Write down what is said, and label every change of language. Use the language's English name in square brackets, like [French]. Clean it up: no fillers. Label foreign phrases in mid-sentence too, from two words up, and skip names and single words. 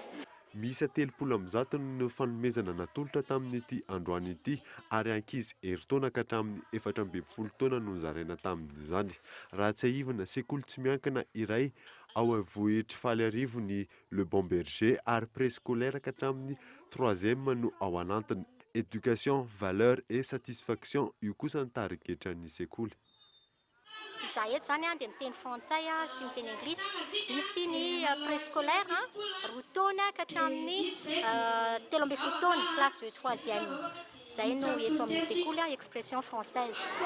[Malagasy] Misy 300 no fanomezana natolotra tamin'ity androany ity ary ankizy herintaona ka hatramin'ny 14 taona no zaraina tamin'izany. Raha tsy haivana sekoly tsy miankina iray ao vohitra faly arivo ny Le Bon Berger ary préscolaire ka hatramin'ny 3e no ao anatiny. [French] Éducation, valeur et satisfaction [Malagasy] io kosa ny tarigetran'ny sekoly. Izaho eto zany dia miteny frantsay sy miteny anglisy. Misy ny préscolaire 2 taona ka hatramin'ny 13 taona, [French] classe de 3e. [Malagasy] Izay no eto amin'ny sekoly [French] expression française.